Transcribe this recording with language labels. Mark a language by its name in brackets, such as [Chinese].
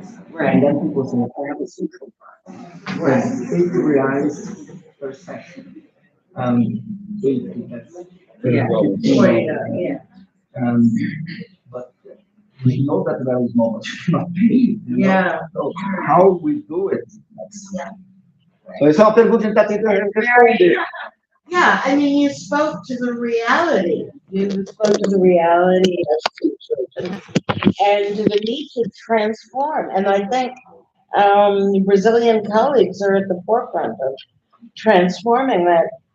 [English] Right, that people say, I have a social part. Right, $80 per session. 80, that's. Yeah. But we know that there is no much paid. Yeah. So how we do it? [Portuguese] Então, essa é uma pergunta que a gente está tentando responder. [English] Yeah, I mean, you spoke to the reality. You spoke to the reality of children and to the need to transform. And I think Brazilian colleagues are at the forefront of transforming that.